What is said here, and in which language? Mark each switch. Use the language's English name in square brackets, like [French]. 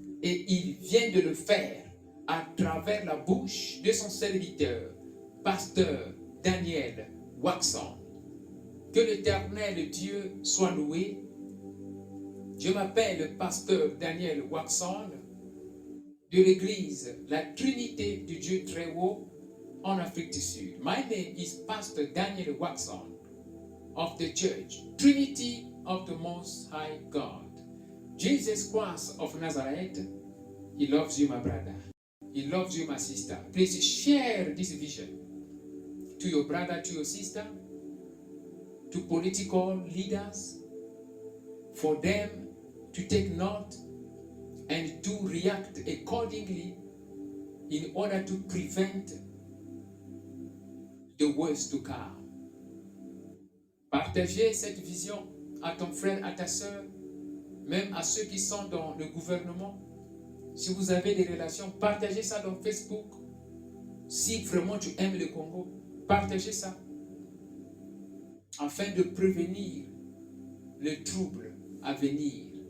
[French] Et il vient de le faire à travers la bouche de son serviteur, Pasteur Daniel Waxon. Que l'Éternel Dieu soit loué. Je m'appelle Pasteur Daniel Waxon de l'Église La Trinité du Dieu très haut en Afrique du Sud. [English] My name is Pastor Daniel Waxon of the Church Trinity of the Most High God. Jesus Christ of Nazareth, He loves you, my brother. He loves you, my sister. Please share this vision to your brother, to your sister, to political leaders, for them to take note and to react accordingly in order to prevent the worst to come. [French] Partagez cette vision à ton frère, à ta soeur, même à ceux qui sont dans le gouvernement. Si vous avez des relations, partagez ça dans Facebook. Si vraiment tu aimes le Congo, partagez ça afin de prévenir le trouble à venir.